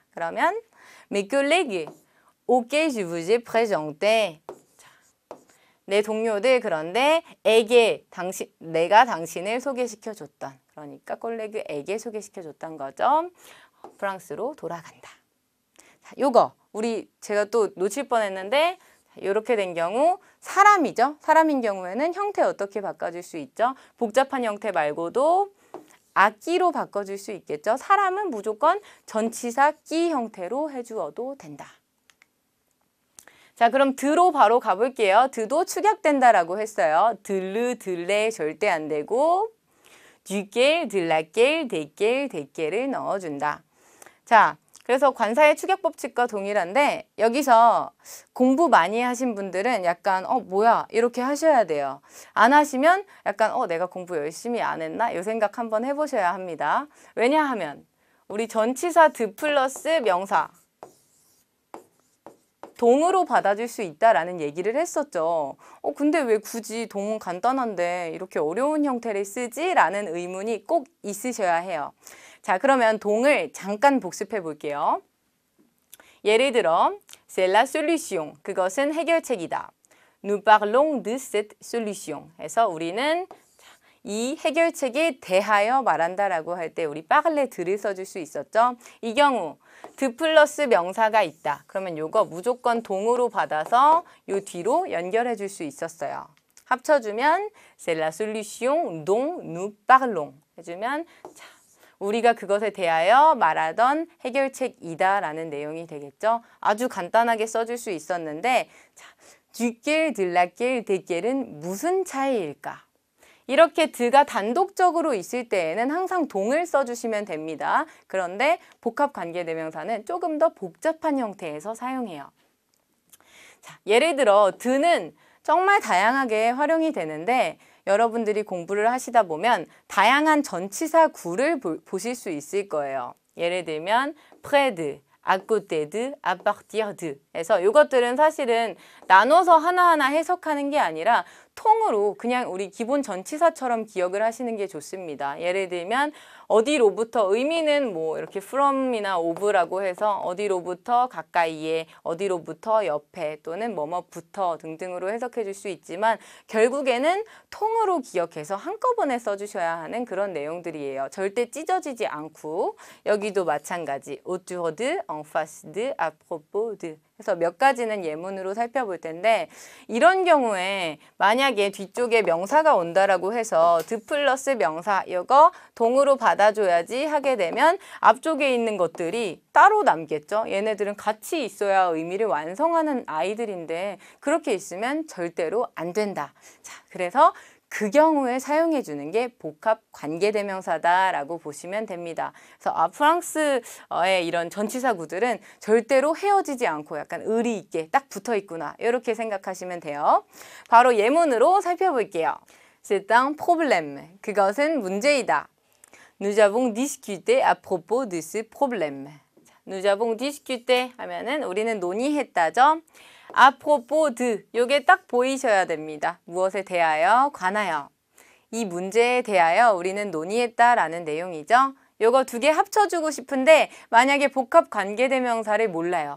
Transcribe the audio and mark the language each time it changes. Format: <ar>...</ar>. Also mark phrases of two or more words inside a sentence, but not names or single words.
<fr>그러면 mes collègues auxquels je vous ai présenté.</fr> <ko>내 동료들 그런데 에게 내가 당신을 소개시켜줬던 그러니까 콜레그에게 소개시켜줬던 거죠. 프랑스로 돌아간다. 자, 요거 제가 또 놓칠 뻔했는데 이렇게 된 경우 사람이죠. 사람인 경우에는 형태 어떻게 바꿔줄 수 있죠? 복잡한 형태 말고도 악기로 바꿔줄 수 있겠죠. 사람은 무조건 전치사 끼 형태로 해주어도 된다. 자, 그럼 드로 바로 가볼게요. 드도 축약된다라고 했어요. 들르, 들레 절대 안 되고</ko> <fr>duquel, de laquelle, desquels,</fr> <ko>desquels를 넣어준다. 자, 그래서 관사의 축약 법칙과 동일한데 여기서 공부 많이 하신 분들은 약간 뭐야 이렇게 하셔야 돼요. 안 하시면 약간 내가 공부 열심히 안 했나? 이 생각 한번 해보셔야 합니다. 왜냐하면 우리 전치사 드 플러스 명사 동으로 받아줄 수 있다라는 얘기를 했었죠. 근데 왜 굳이 동은 간단한데 이렇게 어려운 형태를 쓰지? 라는 의문이 꼭 있으셔야 해요. 자, 그러면 동을 잠깐 복습해 볼게요. 예를 들어,</ko> <fr>c'est la solution.</fr> <ko>그것은 해결책이다.</ko> <fr>Nous parlons de cette solution.</fr> <ko>해서 우리는 이 해결책에 대하여 말한다라고 할 때 우리 parler 드를 써줄 수 있었죠. 이 경우 드 플러스 명사가 있다. 그러면 요거 무조건 동으로 받아서 요 뒤로 연결해 줄 수 있었어요.</ko> <fr>합쳐주면 c'est la solution dont nous parlons.</fr> <ko>해주면 자, 우리가 그것에 대하여 말하던 해결책이다라는 내용이 되겠죠. 아주 간단하게 써줄 수 있었는데 자,</ko> <fr>duquel, de laquelle,</fr> <ko>desquel은 무슨 차이일까? 이렇게 드가 단독적으로 있을 때에는 항상 동을 써주시면 됩니다. 그런데 복합관계대명사는 조금 더 복잡한 형태에서 사용해요. 자, 예를 들어 드는 정말 다양하게 활용이 되는데 여러분들이 공부를 하시다 보면 다양한 전치사 구를 보실 수 있을 거예요. 예를 들면</ko> <fr>près de, à côté de, à partir de</fr> <ko>해서 이것들은 사실은 나눠서 하나하나 해석하는 게 아니라 통으로 그냥 우리 기본 전치사처럼 기억을 하시는 게 좋습니다. 예를 들면 어디로부터 의미는 뭐 이렇게 from이나 of라고 해서 어디로부터 가까이에, 어디로부터 옆에 또는 뭐뭐부터 등등으로 해석해 줄 수 있지만 결국에는 통으로 기억해서 한꺼번에 써주셔야 하는 그런 내용들이에요. 절대 찢어지지 않고 여기도 마찬가지</ko> <fr>autour de, en face de, à propos de</fr> <ko>그래서 몇 가지는 예문으로 살펴볼 텐데 이런 경우에 만약에 뒤쪽에 명사가 온다라고 해서 드 플러스 명사 이거 동으로 받아줘야지 하게 되면 앞쪽에 있는 것들이 따로 남겠죠. 얘네들은 같이 있어야 의미를 완성하는 아이들인데 그렇게 있으면 절대로 안 된다. 자, 그래서 그 경우에 사용해 주는 게 복합 관계대명사다라고 보시면 됩니다. 그래서 프랑스어의 이런 전치사 구들은 절대로 헤어지지 않고 약간 의리 있게 딱 붙어 있구나. 이렇게 생각하시면 돼요. 바로 예문으로 살펴볼게요.</ko> <fr>C'est un problème.</fr> <ko>그것은 문제이다.</ko> <fr>Nous avons discuté à propos de ce problème. Nous avons discuté</fr> <ko>하면은 우리는 논의했다죠.</ko> <fr>à propos de</fr> <ko>요게 딱 보이셔야 됩니다. 무엇에 대하여 관하여 이 문제에 대하여 우리는 논의했다라는 내용이죠. 요거 두 개 합쳐주고 싶은데 만약에 복합 관계대명사를 몰라요.</ko>